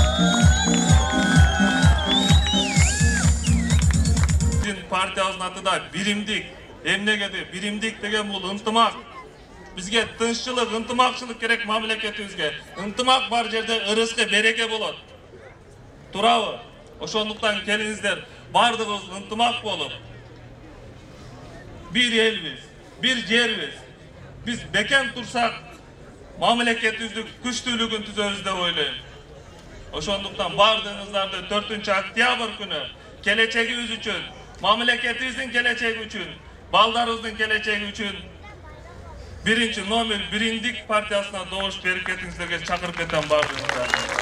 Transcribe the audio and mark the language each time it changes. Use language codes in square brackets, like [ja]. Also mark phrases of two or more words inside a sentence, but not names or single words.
[ky] Биздин партиябыздын аты да биримдик. Эмнеге биримдик деген бул ынтымак. Бизге тынччылык, ынтымакчылык керек мамлекетибизге. Ынтымак бар жерде ырыскы, береке болот. Турабы? Ошондуктан келиңиздер, бардыгыбыз ынтымак болуп, бир элбиз, бир жербиз. Biz бекем турсак, мамлекетибиздин күчтүүлүгүн түзөбүз деп ойлойм. Ошондуктан бардыгыңыздарды 4 октябрь күнү келечегибиз үчүн, мамлекетибиздин келечеги үчүн, балдарыбыздын келечеги үчүн биринчи номер биримдик партиясына добуш берип кетиңиздерге чакырып кетем бардыгыңыздарды.